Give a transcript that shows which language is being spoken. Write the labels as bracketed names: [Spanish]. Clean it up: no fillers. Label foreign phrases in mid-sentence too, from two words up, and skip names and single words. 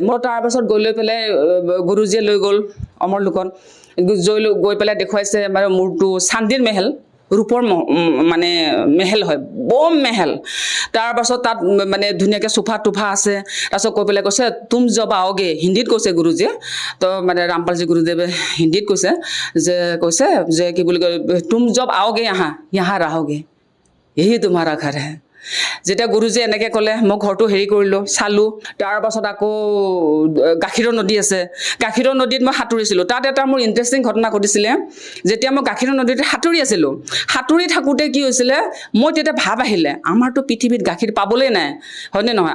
[Assamese] মই তাৰ পাছত লৈ পেলাই গুৰুজীয়ে লৈ গ'ল অমৰ লোকত, গৈ পেলাই দেখুৱাইছে মানে মোৰটো চান্দিৰ মেহেল, ৰূপৰ মানে মেহেল হয়, বম মেহেল। তাৰপাছত তাত মানে ধুনীয়াকৈ চোফা টোফা আছে। তাৰপিছত কৈ পেলাই কৈছে [Hindi] तुम जब आओगे, [Assamese] হিন্দীত কৈছে গুৰুজীয়ে। তো মানে ৰামপালজী গুৰুদেৱে হিন্দীত কৈছে যে কি বুলি কয়, [Hindi] तुम जब आओगे यहाँ रहोगे, यही तुम्हारा घर है। [Assamese] যেতিয়া গুৰুজীয়ে এনেকৈ ক'লে মই ঘৰটো হেৰি কৰিলোঁ, চালোঁ। তাৰপাছত আকৌ গাখীৰৰ নদী আছে, গাখীৰৰ নদীত মই সাঁতুৰিছিলোঁ। তাত এটা মোৰ ইণ্টাৰেষ্টিং ঘটনা ঘটিছিলে। যেতিয়া মই গাখীৰৰ নদীত সাঁতুৰি আছিলোঁ, সাঁতুৰি থাকোঁতে কি হৈছিলে, মই তেতিয়া ভাব আহিলে আমাৰতো পৃথিৱীত গাখীৰ পাবলৈ নাই, হয়নে নহয়?